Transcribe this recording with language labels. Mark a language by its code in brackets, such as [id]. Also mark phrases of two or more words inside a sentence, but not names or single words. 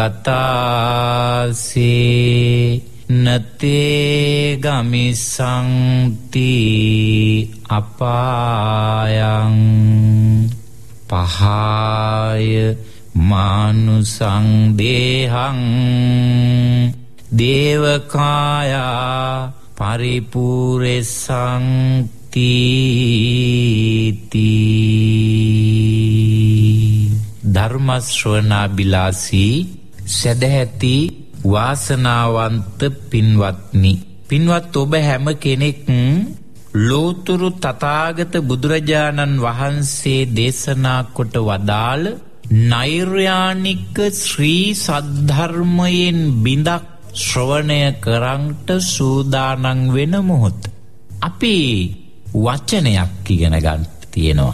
[pi] ගතාසේ නතේ ගමිසන්ති අපායං පහාය මානුසං දේහං දේවකායා පරිපූර්ණසං [si] ධර්ම ශ්‍රවණාබිලාසී සදැහැති වාසනාවන්ත පින්වත්නි, පින්වත් ඔබ හැම කෙනෙක් ලෝතුරු තථාගත බුදුරජාණන් වහන්සේ දේශනා කොට වදාළ නෛර්යානික ශ්‍රී සද්ධර්මයෙන් බිඳක් ශ්‍රවණය කරන්ට සූදානම් වෙන මොහොත අපි වචනයක් ඉගෙන ගන්න තියෙනවා.